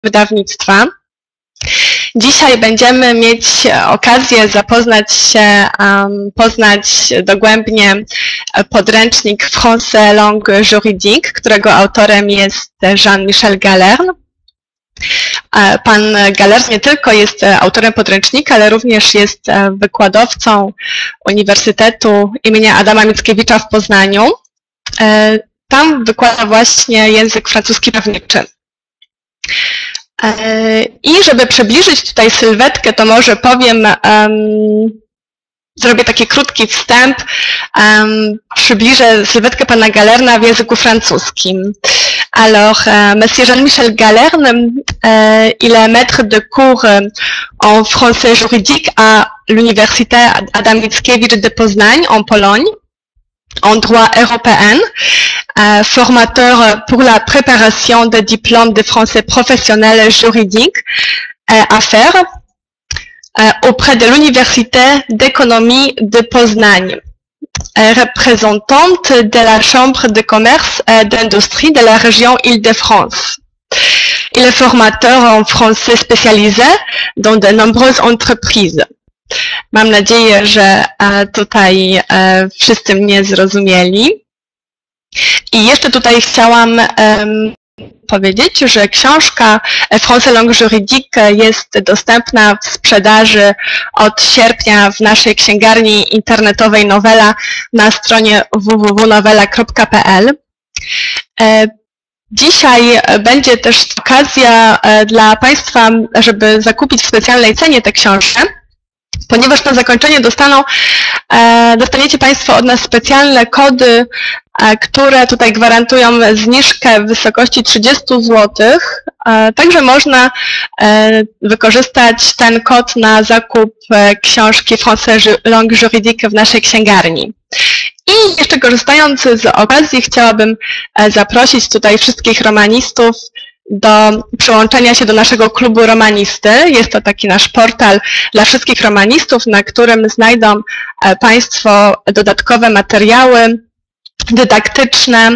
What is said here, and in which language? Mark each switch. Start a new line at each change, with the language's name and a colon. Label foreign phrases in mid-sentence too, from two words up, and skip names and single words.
Polish: wydawnictwa. Dzisiaj będziemy mieć okazję poznać dogłębnie podręcznik Français langue juridique, którego autorem jest Jean-Michel Galerne. Pan Galerne nie tylko jest autorem podręcznika, ale również jest wykładowcą Uniwersytetu imienia Adama Mickiewicza w Poznaniu. Tam wykłada właśnie język francuski prawniczy. I żeby przybliżyć tutaj sylwetkę, to może powiem, zrobię taki krótki wstęp, przybliżę sylwetkę pana Galerna w języku francuskim.
French: Alors, Monsieur Jean-Michel Galerne, il est maître de cours en français juridique à l'Université Adam Mickiewicz de Poznań en Pologne, en droit européen, formateur pour la préparation des diplômes de français professionnel juridique à faire auprès de l'Université d'économie de Poznań, représentante de la Chambre de commerce et d'industrie de la région Île-de-France. Il est formateur en français spécialisé dans de nombreuses entreprises.
Polish: Mam nadzieję, że tutaj wszyscy mnie zrozumieli. I jeszcze tutaj chciałam powiedzieć, że książka Français langue juridique jest dostępna w sprzedaży od sierpnia w naszej księgarni internetowej Nowela na stronie www.novela.pl. Dzisiaj będzie też okazja dla Państwa, żeby zakupić w specjalnej cenie tę książkę, ponieważ na zakończenie dostaniecie Państwo od nas specjalne kody, które tutaj gwarantują zniżkę w wysokości 30 zł. Także można wykorzystać ten kod na zakup książki Français langue juridique w naszej księgarni. I jeszcze korzystając z okazji, chciałabym zaprosić tutaj wszystkich romanistów do przyłączenia się do naszego klubu romanisty. Jest to taki nasz portal dla wszystkich romanistów, na którym znajdą Państwo dodatkowe materiały dydaktyczne.